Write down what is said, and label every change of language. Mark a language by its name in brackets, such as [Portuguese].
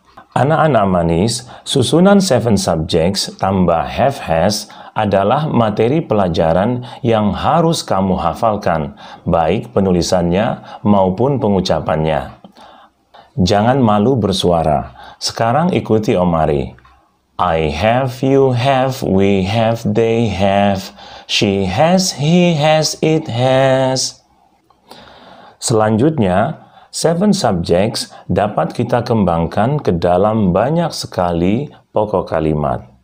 [Indonesian] Anak-anak manis, susunan 7 subjects tambah have has adalah materi pelajaran yang harus kamu hafalkan, baik penulisannya maupun pengucapannya. Jangan malu bersuara. Sekarang ikuti Om Ari. [English] I have, you have, we have, they have, she has, he has, it has. [Indonesian] Selanjutnya, 7 subjects dapat kita kembangkan ke dalam banyak sekali pokok kalimat.